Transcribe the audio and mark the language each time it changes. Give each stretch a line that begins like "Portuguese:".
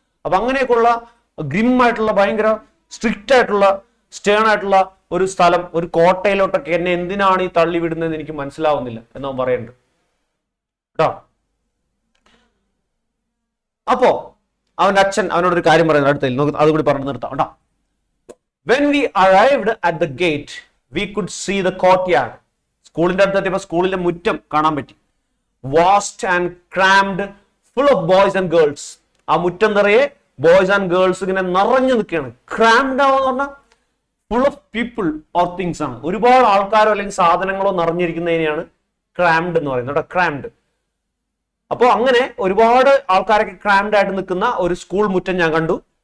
Malayalam: അപ്പൊ അങ്ങനെയൊക്കെയുള്ള ഗ്രിം ആയിട്ടുള്ള, ഭയങ്കര സ്ട്രിക്റ്റ് ആയിട്ടുള്ള, സ്റ്റേൺ ആയിട്ടുള്ള ഒരു സ്ഥലം, ഒരു കോട്ടയിലോട്ടൊക്കെ എന്നെ എന്തിനാണ് ഈ തള്ളി വിടുന്നതെന്ന് എനിക്ക് മനസ്സിലാവുന്നില്ല എന്നവൻ പറയുന്നുണ്ട് കേട്ടോ. അപ്പോ അവന്റെ അച്ഛൻ അവനോടൊരു കാര്യം പറയുന്നത് അടുത്തതിൽ നോക്കി, അതുകൂടി പറഞ്ഞു നിർത്താം കേട്ടോ.
English: When we arrived at the gate, we could see the courtyard.
Malayalam: സ്കൂളിന്റെ അടുത്തെത്തിയപ്പോ സ്കൂളിന്റെ മുറ്റം കാണാൻ പറ്റി.
English: Vast and crammed, full of boys and girls.
Malayalam: ആ മുറ്റം നിറയെ
English: boys and girls
Malayalam: ഇങ്ങനെ നിറഞ്ഞു നിൽക്കുകയാണ്. ക്രാംഡ് ആവെന്ന് പറഞ്ഞാൽ
English: full of people or things
Malayalam: ആണ്. ഒരുപാട് ആൾക്കാരോ അല്ലെങ്കിൽ സാധനങ്ങളോ നിറഞ്ഞിരിക്കുന്നതിനെയാണ് ക്രാംഡ് എന്ന് പറയുന്നത് കേട്ടോ. ക്രാംഡ്. അപ്പോൾ അങ്ങനെ ഒരുപാട് ആൾക്കാരൊക്കെ ക്രാംഡ് ആയിട്ട് നിൽക്കുന്ന ഒരു സ്കൂൾ മുറ്റം ഞാൻ കണ്ടു.